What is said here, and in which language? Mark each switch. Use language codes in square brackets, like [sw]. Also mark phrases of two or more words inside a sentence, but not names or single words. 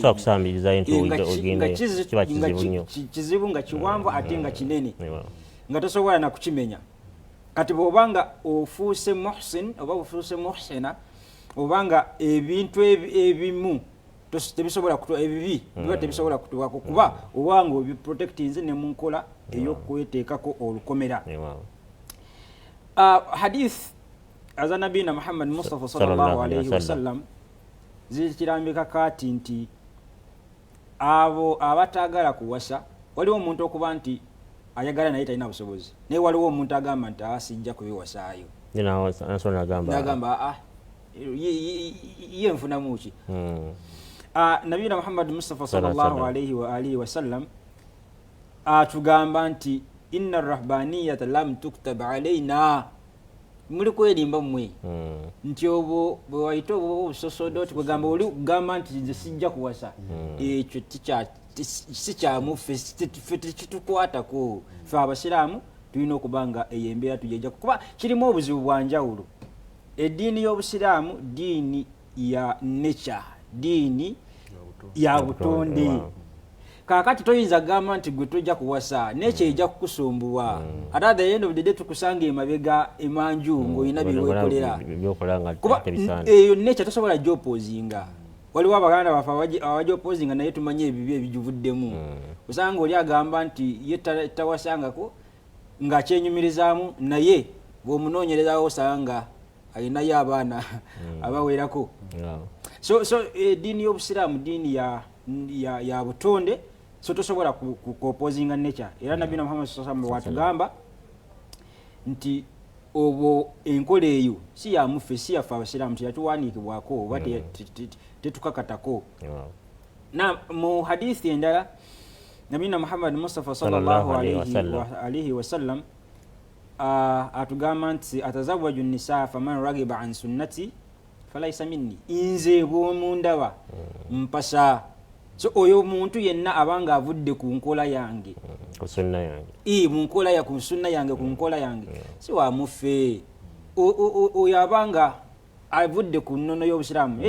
[lg] kizibu nga kiwanvu ate nga kinene nga tosobola nakukimenya. Kati bw'obanga ofuuse muhsin oba ofuuse muhsina obanga ebintu ebimu tebisobola ebibi biba tebisobola kutuwako kuba obanga obiprotectinze ne mu nkola ey'okweteekako olukomera. Hadith aza nabina Muhammad Mustafa [ar] صلى الله عليه وسلم [lg] zikirambika kati nti abo abatagala kuwasa waliwo omuntu okuba nti ayagala naye talina busobozi naye waliwo omuntu agamba nti asijja kubiwasaayo nagamba ye nfunamu ki. Nabina Muhammad Mustafa [ar] صلى الله عليه وآله وسلم [lg] atugamba nti [ar] إن الرهبانية لم تكتب علينا [lg] muli kwerimba mmwe nti obwo bwe wayita obwo obusosodoti kwegamba oli kugamba nti nze sijja kuwasa ekyo si kyamuffe tekitukwatako ffe abasiraamu tulina okuba nga eyo embeera tujejjako kuba kirimu obuzibu bwa njawulo. Eddiini y'obusiraamu diini ya nature, diini ya butonde. Kakati toyinza gamba nti gwe tojja kuwasa nature ejja kukusumbuwa ate [en] at the end of the day [lg] tukusanga emabega emanju ng'olina byewekolera kuba eyo nature tosobola gy'opoozinga. Waliwo abaganda baffe abagyopozinga naye tumanye ebibi ebigivuddemu. Osanga oli agamba nti ye tawasangako ng'akyenyumirizaamu naye bw'omunoonyerezawo osanga alinayo abaana abawerako. So eddiini y'obusiraamu diini ya butonde so tosobola kuopozinga nature. Era nabina Muhammad [ar] صلى الله عليه وسلم [lg] watugamba nti obwo enkola eyo si ya muffe si yaffe abasiraamu teyatuwandiikibwako oba tetukakatako. Na mu hadithi endala nabina Muhammad Mustafa [ar] صلى الله عليه وسلم [lg] atugamba nti [ar] أتزوج النساء فمن رغب عن سنتي فليس مني, [lg] nze bw'omundaba mpasa. So oyo muntu yenna abanga avudde ku nkola yange ku sunna yange mu nkola ya ku sunna yange ku nkola yange si wa muffe. Oyo abanga avudde ku nnono y'obusiraamu.